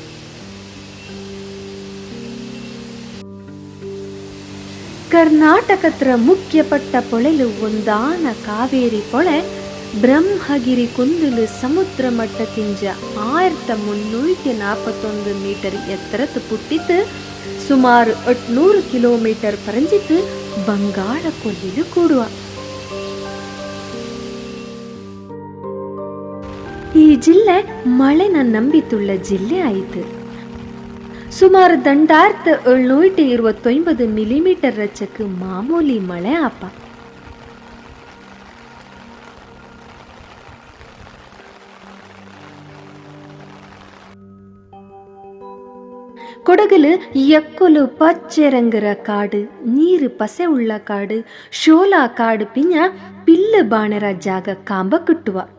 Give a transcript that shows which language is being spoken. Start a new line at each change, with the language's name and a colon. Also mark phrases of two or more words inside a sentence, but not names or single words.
Kodava: ಕರ್ನಾಟಕತ್ರ ಮುಖ್ಯಪಟ್ಟ ಪೊಳೆಲು ಒಂದಾನ ಕಾವೇರಿ ಪೊಳೆ ಬ್ರಹ್ಮಗಿರಿ ಕುಂದಲು ಸಮುದ್ರ ಮಟ್ಟಕ್ಕಿಂಜ 1341 ಮೀಟರ್ ಎತ್ತರತ್ತು ಪುಟ್ಟಿತ್ತು ಸುಮಾರು 800 ಕಿಲೋಮೀಟರ್ ಪರಂಜಿತ್ತು ಬಂಗಾಳ ಕೊಲ್ಲಿಲು ಕೂಡುವ. ಈ ಜಿಲ್ಲೆ ಮಳೆನ ನಂಬಿತುಳ್ಳ ಜಿಲ್ಲೆ ಆಯಿತು. ಸುಮಾರು 2729 ಮಿಲಿಮೀಟರ್ ರಚಕ್ಕೆ ಮಾಮೂಲಿ ಮಳೆ ಆಪ. ಕೊಡಗಲು ಎಕ್ಕೊಲು ಪಚ್ಚೆ ರಂಗರ ಕಾಡು, ನೀರು ಪಸೆ ಉಳ್ಳ ಕಾಡು, ಶೋಲಾ ಕಾಡು ಪಿಂಜ ಪಿಲ್ಲು ಬಾಣರ ಜಾಗ ಕಾಂಬ ಕುಟ್ಟುವ.